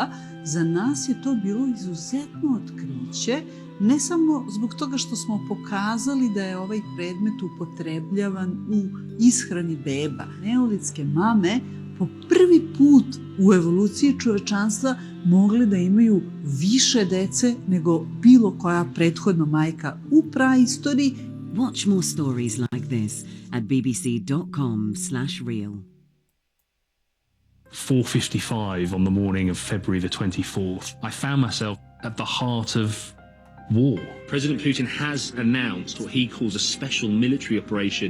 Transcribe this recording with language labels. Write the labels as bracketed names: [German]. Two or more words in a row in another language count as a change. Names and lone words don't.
[Serbian] Za nas je to bilo izuzetno otkriće, ne samo zbog toga što smo pokazali da je ovaj predmet upotrebljavan u ishrani beba. Neolitske mame po prvi put u evoluciji čovečanstva mogle da imaju više dece nego bilo koja prethodna majka u praistoriji. [English] Watch more stories like this at bbc.com/real. 4:55 on the morning of February the 24th, I found myself at the heart of war. President Putin has announced what he calls a special military operation.